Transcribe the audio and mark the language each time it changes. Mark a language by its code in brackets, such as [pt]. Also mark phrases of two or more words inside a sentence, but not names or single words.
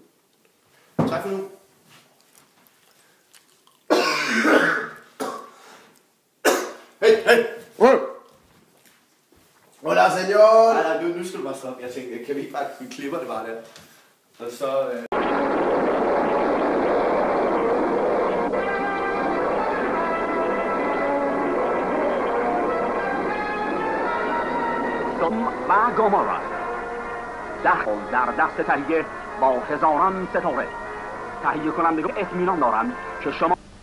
[da] Tak for nu. Hey! [es] Hola, señor! [da] Nej, nu skal du bare stoppe. Jeg tænkte, kan vi ikke bare klipper det bare der? Og så... [fa] و گومورا در دست تهیه با هزاران ستاره تهیه کنندگان اطمینان دارند که شما